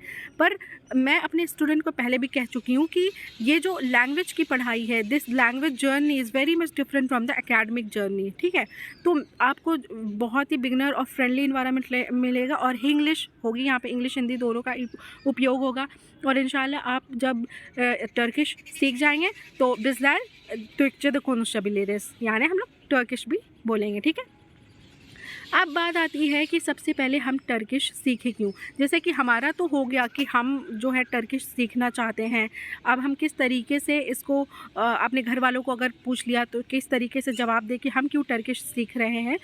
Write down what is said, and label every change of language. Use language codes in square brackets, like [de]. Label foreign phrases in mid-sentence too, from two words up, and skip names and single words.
[hi] पर मैं अपने स्टूडेंट को पहले भी कह चुकी हूँ कि ये जो लैंग्वेज की पढ़ाई है, [en] this language journey is very much different from the academic journey. [hi] ठीक है, तो आपको बहुत ही बिगनर और [en] friendly environment [hi] मिलेगा और इंग्लिश होगी यहाँ पे, इंग्लिश हिंदी दोनों का उपयोग होगा। और [ar] إن شاء الله [hi] आप जब टर्किश सीख जाएंगे तो [tr] Bizler Türkçe de konuşabiliriz, [hi] यानी हम लोग टर्किश भी बोलेंगे। ठीक है, अब बात आती है कि सबसे पहले हम टर्किश सीखें क्यों। जैसे कि हमारा तो हो गया कि हम जो है टर्किश सीखना चाहते हैं। अब हम किस तरीके से इसको अपने घर वालों को अगर पूछ लिया तो किस तरीके से जवाब दे कि हम क्यों टर्किश सीख रहे हैं।